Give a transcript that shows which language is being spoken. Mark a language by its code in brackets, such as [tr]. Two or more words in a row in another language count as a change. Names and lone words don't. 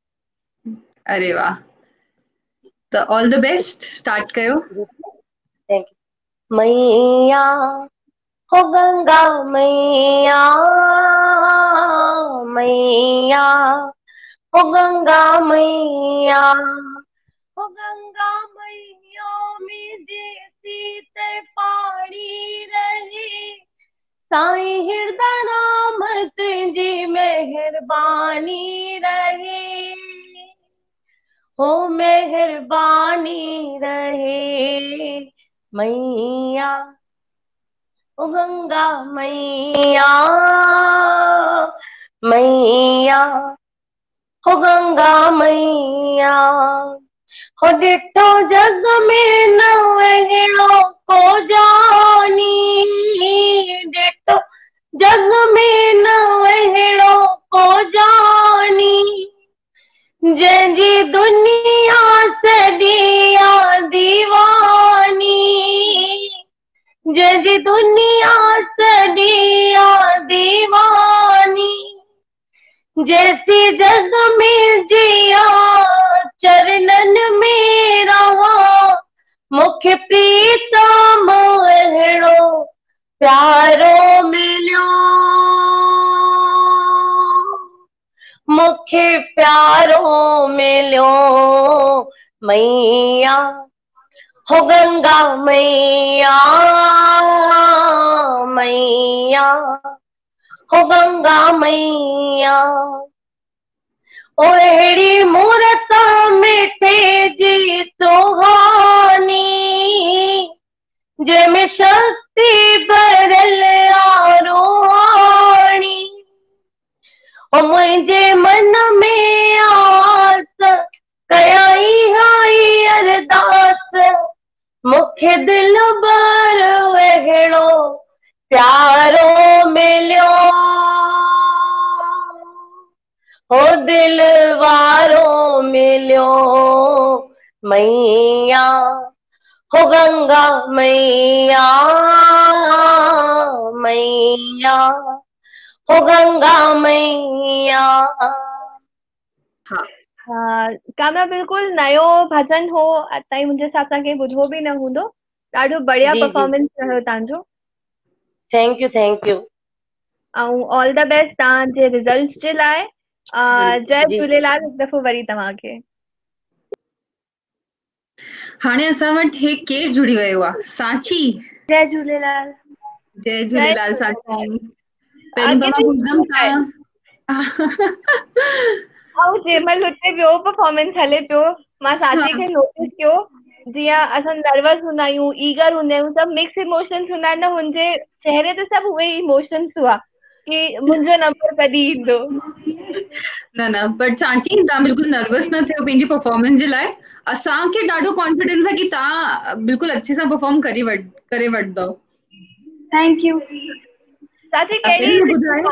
[sd] अरे वाह, त [en] all the best, [sd] स्टार्ट कयो। [en] Thank you. [sd] मैया हो गंगा मैया, मैया हो गंगा मैया, हो गंगा मैया में जेसी तय पाणी रहे, साईं हिरदा राम तुंहिंजी महिरबानी रहे, हो मेहरबानी रहे। मैया ओ गंगा मैया, मैया हो गंगा मैया, हो डिठो जग में न अहिड़ो को जानी, डिठो जग में न अहिड़ो को जानी, जंहिंजी दुनिया सॼी आ दीवानी, जंहिंजी दुनिया सॼी आ दीवानी, जैसी जग में जिया चरणन में रहा, मुखे प्रीतम अहिड़ो प्यारो मिलियो, मुखे प्यारो मिलियो। मैया हो गंगा मैया मैया हो गंगा मैया ओ अहिड़ी मूरत मिठे जी सुहानी जंहिंमें शक्ति भरियल आ रूहानी ओ मुंहिंजे मन में आस कयाई हाई अरदास मूंखे दिल भर अहिड़ो प्यारो मिलियो हो दिल वारो मिलियो मैया हो गंगा मैया मैया हो गंगा मैया। हाँ कामना बिल्कुल नयो भजन हो ताईं मुंहिंजे हिसाब सां कंहिं ॿुधो बि न हूंदो। ॾाढो बढ़िया जी जी परफॉर्मेंस रहियो तव्हांजो [en] Thank you [sd] ऐं [en] all the best [sd] तव्हांजे रिज़ल्ट्स जे लाइ। जय जी झूलेलाल हिकु दफ़ो वरी तव्हांखे। हाणे असां वटि हे केरु जुड़ी वियो आहे सांची। जय झूलेलाल। जय जय झूलेलाल झूलेलाल। सांची। पहिरियों अॻे त मां बि पुछंदमि थियो आहे तव्हां ऐं जंहिंमहिल हुते ॿियो परफॉर्मेंस हले पियो मां सांची खे नोटिस कयो जीअं असां नर्वस हूंदा आहियूं ईगर हूंदा आहियूं सभु [en] mix emotions [sd] हूंदा आहिनि न हुनजे चेहरे ते सभु उहे इमोशंस हुआ कि मुंहिंजो नंबर कॾहिं ईंदो। न न बट सांची तव्हां बिल्कुलु नर्वस न थियो पंहिंजी परफॉर्मेंस जे लाइ। असांखे ॾाढो कॉन्फिडेंस आहे कि तव्हां बिल्कुलु अच्छे सां परफॉर्म करे वठंदव। [en] Thank you. सांची [sd] पहिरियों कहिड़ी मूंखे सिटी ॿुधायो